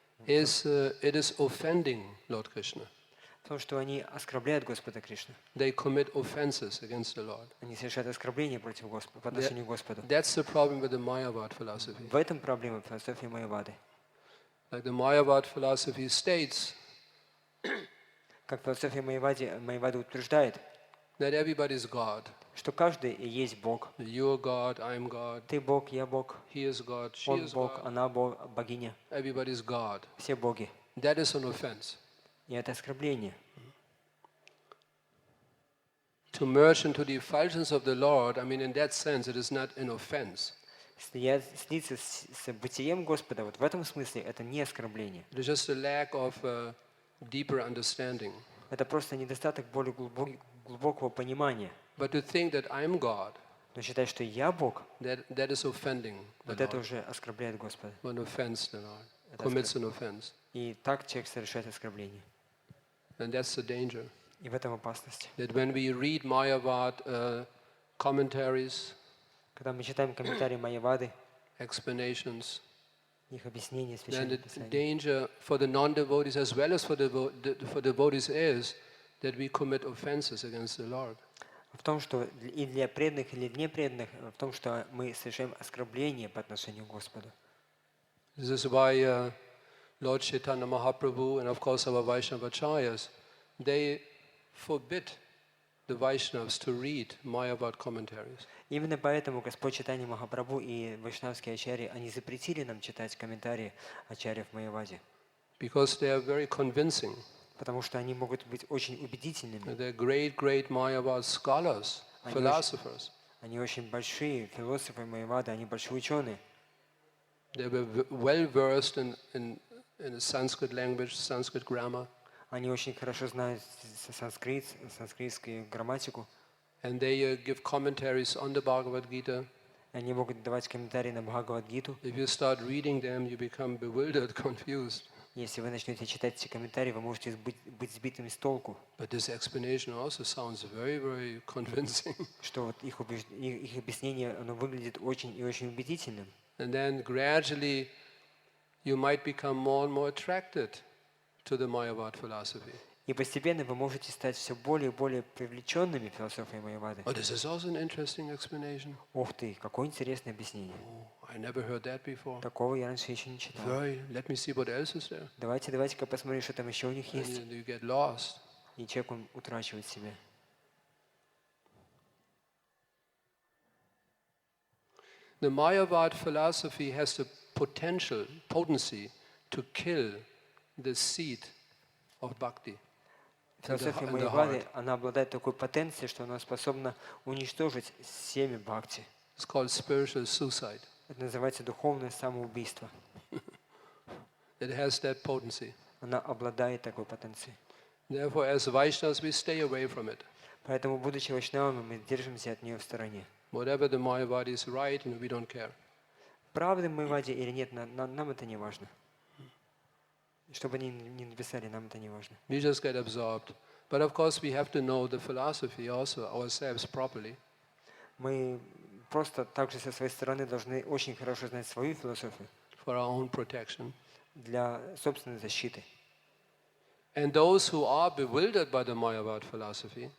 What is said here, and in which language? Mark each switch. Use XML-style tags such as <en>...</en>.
<en>is it is offending Lord Krishna.</en> <ru>в том, что они оскорбляют Господа Кришну.</ru> <en>They commit offenses against the Lord.</en> <ru>Они совершают оскорбления против Господа, по отношению к Господу.</ru> <en>That's the problem with the Mayavad philosophy.</en> <ru>В этом проблема философии Майявады.</ru> <en>Like the Mayavad philosophy states</en> <ru>Как философия Майявады утверждает,</ru> <en>that everybody is God.</en> <ru>что каждый и есть Бог.</ru> <en>You're God, I'm God,</en> <ru>Ты Бог, я Бог,</ru> <en>he is God, she</en> <ru>он</ru> <en>is</en> <ru>Бог,</ru> <en>God.</en> <ru>она богиня.</ru> <en>Everybody is God.</en> <ru>Все боги.</ru> <en>That is an offense.</en> <ru>И это оскорбление.</ru> <en>To merge into the effulgence of the Lord, I mean, in that sense, it is not an offense.</en> <ru>Слиться с бытием Господа, вот в этом смысле это не оскорбление.</ru> <en>It is just a lack of deeper understanding.</en> <ru>Это просто недостаток более глубокого понимания.</ru> <en>But to think that I'm God,</en> <ru>Но считать, что я Бог,</ru> <en>that is offending the</en> <ru>вот это</ru> <en>Lord.</en> <ru>уже оскорбляет Господа.</ru> <en>One offense the Lord.</en> <ru>Это</ru> <en>Commits an offense.</en> <ru>И так человек совершает оскорбление.</ru> <en>And that's the danger.</en> <ru>И в этом опасность.</ru> <en>That when we read Mayavad commentaries,</en> <ru>Когда мы читаем комментарии Майявады,</ru> <en>explanations,</en> <ru>их объяснения,</ru> <en>then</en> <ru>священных</ru> <en>the</en> <ru>писаний,</ru> <en>danger for the non-devotees as well as for devotees is that we commit offenses against the Lord.</en> <ru>в том, что и для преданных, или для непреданных, в том, что мы совершаем оскорбление по отношению к Господу.</ru> <en>This is why Lord Chaitanya Mahaprabhu and of course our Vaishnava acharyas, they forbid the Vaishnavas to read Mayavad commentaries.</en> <ru>Именно поэтому Господь Чайтанья Махапрабху и вайшнавские ачарьи, они запретили нам читать комментарии ачарьев в Майяваде,</ru> <en>Because they are very convincing.</en> <ru>потому что они могут быть очень убедительными.</ru> <en>They're great Mayavad scholars, philosophers.</en> <ru>Они очень большие философы Майявады, они большие ученые.</ru> <en>They were well versed in the Sanskrit language, Sanskrit grammar.</en> <ru>Они очень хорошо знают санскритскую грамматику.</ru> <en>And they give commentaries on the Bhagavad Gita.</en> <ru>Они могут давать комментарии на Бхагавад-гиту.</ru> <en>If you start reading them, you become bewildered, confused.</en> <ru>Если вы начнете читать эти комментарии, вы можете быть сбитыми с толку.</ru> <en>But this explanation also sounds very convincing.</en> <ru>Что вот их объяснение, оно выглядит очень и очень убедительным.</ru> <en>And then gradually you might become more and more attracted to the Mayavad philosophy.</en> <ru>И постепенно вы можете стать все более и более привлеченными философией Майявады.</ru> <en>Oh, this is also an interesting explanation.</en> <ru>Ух ты, какое интересное объяснение.</ru> <en>Oh, I never heard that before.</en> <ru>Такого я раньше еще не читал.</ru> <en>Let me see what else is there.</en> <ru>Давайте-ка посмотрим, что там еще у них есть.</ru> <en>And you get lost.</en> <ru>И человек, он утрачивает себя.</ru> <en>The Mayavad philosophy has the potency to kill the seed of bhakti.</en> <ru>Философия Майявады, она обладает такой потенцией, что она способна уничтожить семя бхакти.</ru> <en>It's called spiritual suicide.</en> <ru>Это называется духовное самоубийство.</ru> <en>It has that potency.</en> <ru>Она обладает такой потенцией.</ru> <en>Therefore, as Vaishnavas, we stay away from it.</en> <ru>Поэтому, будучи вайшнавами, мы держимся от нее в стороне.</ru> <en>Whatever the Mayavadis write, we don't care.</en> <ru>Правда в Майяваде или нет, нам это не важно. Что бы они ни написали, нам это не важно.</ru> <en>We just get absorbed. But of course, we have to know the philosophy also ourselves properly.</en> <ru>Мы просто также со своей стороны должны очень хорошо знать свою философию</ru> <en>For our own protection.</en> <ru>для собственной защиты.</ru> <en>And those who are bewildered by the Mayavad philosophy,</en>